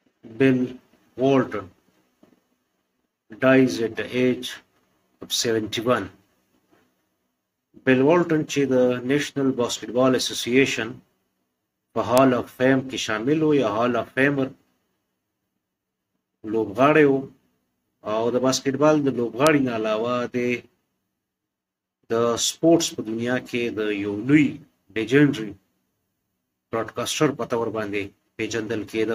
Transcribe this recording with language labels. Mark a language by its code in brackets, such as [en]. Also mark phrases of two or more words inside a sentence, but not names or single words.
[en] Bill Walton dies at the age of 71. [ps] Bill Walton چې د نېشنل باسکټبال اسوسییشن په [en] hall of fame [ps] کې شامل و یا [en] hall of famer [ps] لوبغاړی و او د باسکټبال د لوبغاړي نه علاوه د سپورټس په دنیا کې د یو لوی [en] legendary broadcaster [ps] په طور باندې پیژندل کېده.